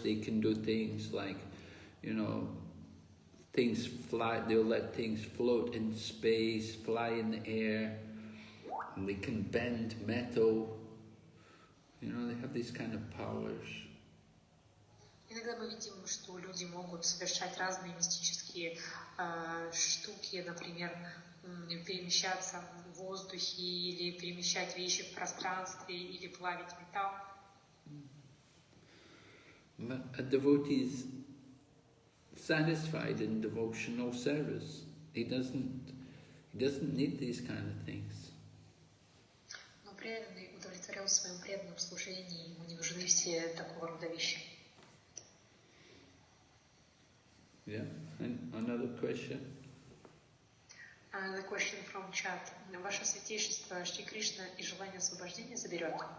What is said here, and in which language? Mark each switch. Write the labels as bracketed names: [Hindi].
[English] They can do things like, things fly. They'll let things float in space, fly in the air, and they can bend metal. They have these kind of powers. [Russian] Иногда мы видим, что люди могут совершать разные мистические штуки, например, перемещаться в воздухе, или перемещать вещи в пространстве, или плавить металл. [English] But a devotee is satisfied in devotional service. He doesn't need these kind of things. [Russian] Но преданный удовлетворен в своем преданном служении, ему не нужны все такого рода вещи. [English] Yeah, and another question. The question from Chap. [Russian] Ваше святейшество, Шри Кришна и желание освобождения заберет.